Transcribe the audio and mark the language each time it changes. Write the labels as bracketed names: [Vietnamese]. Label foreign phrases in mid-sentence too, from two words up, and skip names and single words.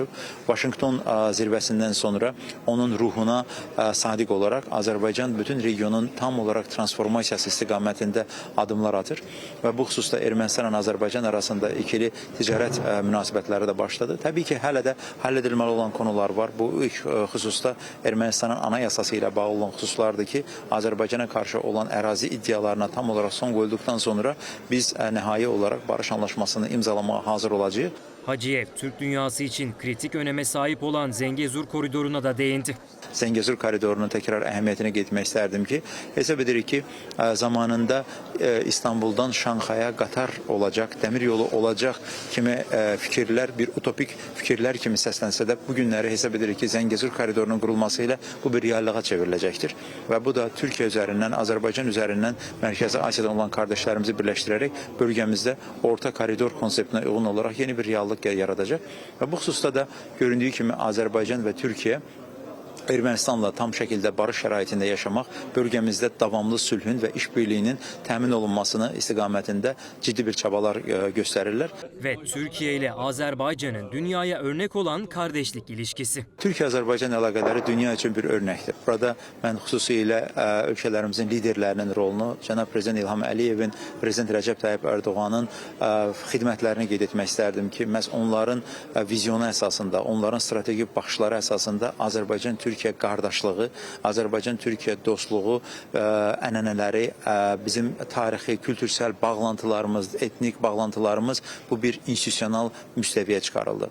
[Azerbaijani] Washington zirvəsindən sonra onun ruhuna sadiq olaraq Azərbaycan bütün regionun tam olaraq transformasiyası istiqamətində adımlar atır və bu xüsusda Ermənistanla Azərbaycan arasında ikili ticarət münasibətləri də başladı. Təbii ki, hələ də həll edilməli olan konular var. Bu ilk xüsusda Ermənistanın anayasası ilə bağlı olan xüsuslardır ki, Azərbaycana qarşı olan ərazi iddialarına tam olaraq son qoyulduqdan sonra biz nihai olaraq barış anlaşmasını imzalamağa hazır olacağıq. Hacıyev, [Turkish] Türk dünyası için kritik öneme sahip olan Zengezur koridoruna da değindi. [Azerbaijani] Zengezur koridorunun tekrar əhəmiyyətini qeyd istərdim ki, hesab edirik ki, zamanında İstanbuldan Şanxaya qatar olacaq, dəmir yolu olacaq kimi fikirlər, bir utopik fikirlər kimi səslənsə də bu günləri hesab edirik ki, Zengezur koridorunun qurulması ilə bu bir reallığa çevriləcəkdir. Və bu da Türkiyə üzərindən, Azərbaycan üzərindən Mərkəzi Asiyadan olan kardeşlərimizi birləşdirərək bölgəmizdə orta koridor konseptinə uyğun olaraq yeni bir reallıq yaradacaq. Və bu xüsusda da göründüyü kimi Azərbaycan və Türkiyə Ermənistanla tam şəkildə barış şəraitində yaşamaq, bölgəmizdə davamlı sülhün və işbirliyinin təmin olunmasını istiqamətində ciddi bir çabalar göstərirlər. [Turkish] Ve Türkiye ile Azerbaycan'ın dünyaya örnek olan kardeşlik ilişkisi. [Azerbaijani] Türkiye-Azərbaycan əlaqələri dünya üçün bir örnəkdir. Burada mən xüsusilə ölkələrimizin liderlərinin rolunu, cənab Prezident İlham Əliyevin, Prezident Rəcəb Tayyip Erdoğan'ın xidmətlərini qeyd etmək istərdim ki, məhz onların vizyonu əsasında, onların strateji baxışları əsasında Azərbaycan-Türkiyə qardaşlığı, Azərbaycan-Türkiyə dostluğu, ənənələri, bizim tarixi, kültürsel bağlantılarımız, etnik bağlantılarımız bu bir institusional müstəviyə çıxarıldı.